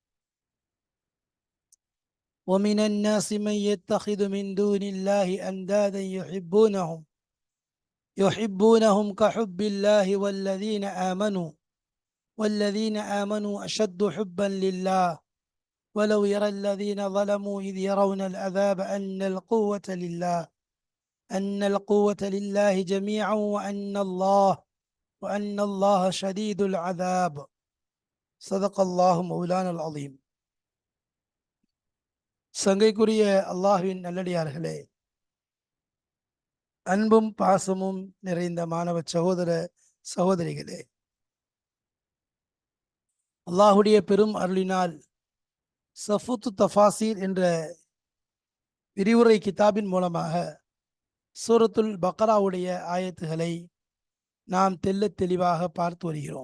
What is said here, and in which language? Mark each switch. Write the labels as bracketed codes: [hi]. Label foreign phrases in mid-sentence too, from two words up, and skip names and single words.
[ar] ومن الناس من يتخذ من دون الله أندادا يحبونهم كحب الله والذين آمنوا أشد حبا لله ولو يرى الذين ظلموا إذ يرون العذاب أن القوة لله جميعا وأن الله شديد العذاب. صدق الله مولانا العظيم. [ta] சங்கைக்குரிய அல்லாஹ்வின் நல்லடியார்களே, அன்பும் பாசமும் நிறைந்த மாணவ சகோதர சகோதரிகளே, அல்லாஹுடைய பெரும் அருளினால் சஃபுத்து தஃபாசீர் என்ற விரிவுரை கிதாபின் மூலமாக சூரத்துல் பக்ராவுடைய ஆயத்துகளை நாம் தெள்ளத் தெளிவாக பார்த்து வருகிறோம்.